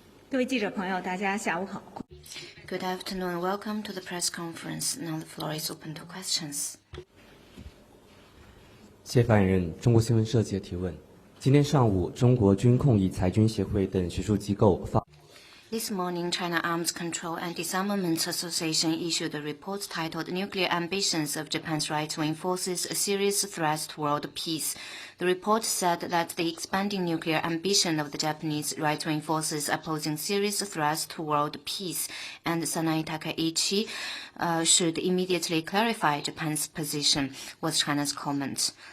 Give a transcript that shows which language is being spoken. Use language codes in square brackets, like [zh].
[zh] 各位记者朋友，大家下午好。 [en] Good afternoon. Welcome to the press conference. Now the floor is open to questions. [zh] 谢发言人，中国新闻社记者提问：今天上午，中国军控与裁军协会等学术机构发。 [en] This morning, China Arms Control and Disarmament Association issued a report titled Nuclear Ambitions of Japan's Right-Wing Forces, a Serious Threat to World Peace. The report said that the expanding nuclear ambition of the Japanese right-wing forces are posing serious threats to world peace, and Sanae Takaichi should immediately clarify Japan's position, was China's comment.